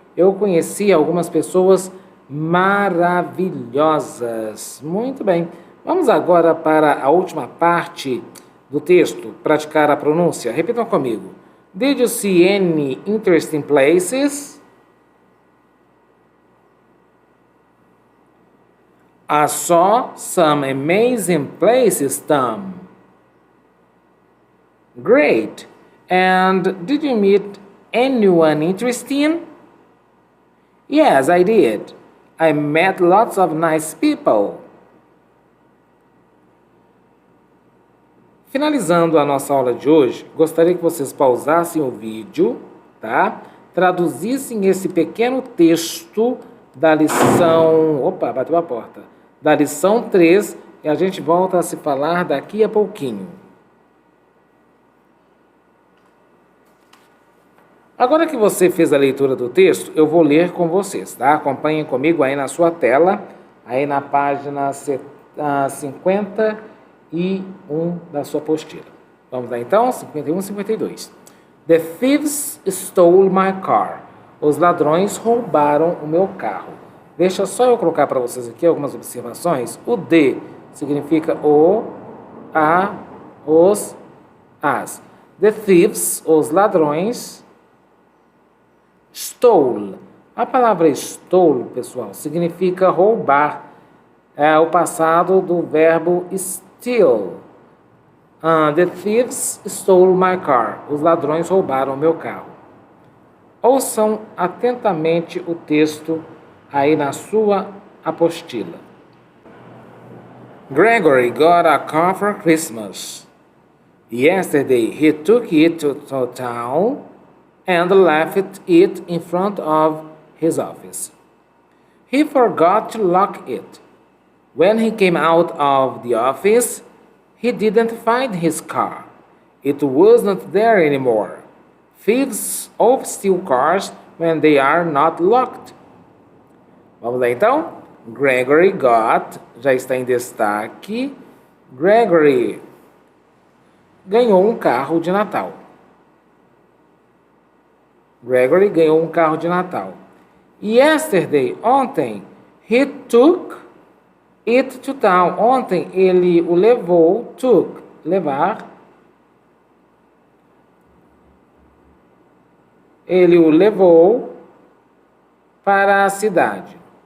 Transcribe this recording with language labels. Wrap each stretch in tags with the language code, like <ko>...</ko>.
<pt>Eu conheci algumas pessoas maravilhosas. Muito bem. Vamos agora para a última parte do texto, praticar a pronúncia. Repitam comigo.</pt> <en>Did you see any interesting places? I saw some amazing places, Tom. Great. And did you meet anyone interesting? Yes, I did. I met lots of nice people.</en> <pt>Finalizando a nossa aula de hoje, gostaria que vocês pausassem o vídeo, tá? Traduzissem esse pequeno texto da lição... Opa, bateu a porta. Da lição 3, e a gente volta a se falar daqui a pouquinho. Agora que você fez a leitura do texto, eu vou ler com vocês, tá? Acompanhem comigo aí na sua tela, aí na página 51 da sua apostila. Vamos lá então, 51 e 52.</pt> <en>The thieves stole my car.</en> <pt>Os ladrões roubaram o meu carro. Deixa só eu colocar para vocês aqui algumas observações. O de significa o, a, os, as.</pt> <en>The thieves,</en> <pt>os ladrões.</pt> <en>Stole.</en> <pt>A palavra stole, pessoal, significa roubar. É o passado do verbo steal.</pt> <en>The thieves stole my car.</en> <pt>Os ladrões roubaram o meu carro. Ouçam atentamente o texto aí na sua apostila.</pt> <en>Gregory got a car for Christmas. Yesterday he took it to town and left it in front of his office. He forgot to lock it. When he came out of the office, he didn't find his car. It wasn't there anymore. Thieves often steal cars when they are not locked.</en> <pt>Vamos lá então? Gregory got, já está em destaque. Gregory ganhou um carro de Natal. Gregory ganhou um carro de Natal.</pt> <en>Yesterday, ontem, he took it to town.</en> <pt>Ontem ele o levou,</pt> <en>took, levar,</en> <pt>ele o levou para a cidade.</pt>